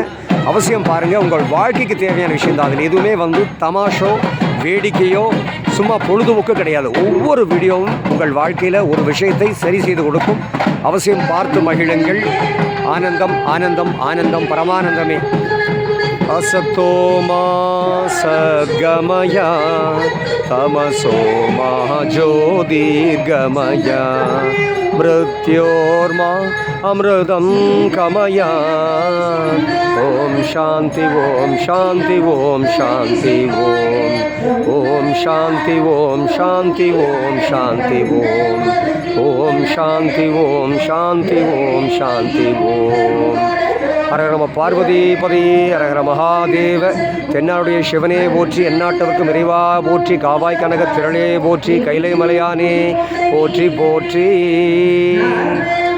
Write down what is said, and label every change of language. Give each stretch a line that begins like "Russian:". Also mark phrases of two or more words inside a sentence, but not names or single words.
Tamil: அவசியம் பாருங்கள். உங்கள் வாழ்க்கைக்கு தேவையான விஷயம் தான். அதில் எதுவுமே தமாஷோ வேடிக்கையோ சும்மா பொழுதுபோக்கு கிடையாது. ஒவ்வொரு வீடியோவும் உங்கள் வாழ்க்கையில் ஒரு விஷயத்தை சரி செய்து கொடுக்கும். அவசியம் பார்த்து மகிழுங்கள். ஆனந்தம் ஆனந்தம் ஆனந்தம் பரமானந்தமே.
Sanskrit: असतो मा सद्गमया तमसो मा ज्योतिर्गमया मृत्योर्मा अमृतं कमया ओम शांति ओम शांति ओम शांति ओम शांति ओम शांति ओम शांति ओम शांति ओम शांति ओम शांति ओम
Tamil: ஹரஹர நம பார்வதி பதி ஹரஹர மகாதேவ. தென்னாடுடைய சிவனே போற்றி, எந்நாட்டவர்க்கும் இறைவா போற்றி, காவாய் கனக திரளே போற்றி, கைலை மலையானே போற்றி போற்றி.